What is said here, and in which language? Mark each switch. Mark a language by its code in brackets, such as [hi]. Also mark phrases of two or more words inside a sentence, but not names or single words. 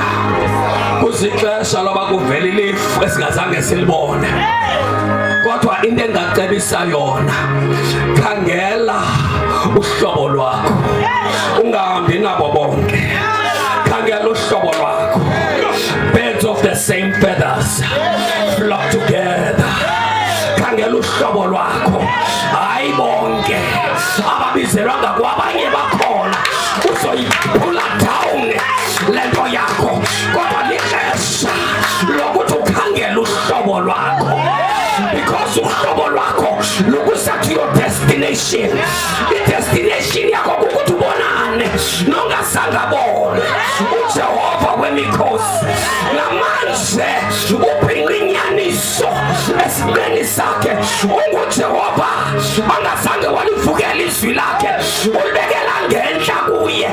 [xh] Kuzixesha loba kuvela ilifu esingazange silibone. Kodwa into engacebisa yona, khangela uhlobo lwakho. Ungahambi nabo bonke. Khangela uhlobo lwakho. [en] Birds of the same feathers flock together. [xh] Khangela uhlobo lwakho. Hayi bonke ababizelwa ngakwabanye bakhona uzoyiphula down lento yakho. Kodwa lixesha lokuthi ukhangela uhlobo lwakho, because uhlobo lwakho lukusa [en] to your destination. [xh] I-destination yakho kukuthi ubonane nongasangabona uJehova wemikhosi. Namanje ubhinqa inyaniso esinqeni sakhe. UnguJehova angazange walivukela izwi lakhe, ulibekela ngenhla kuye.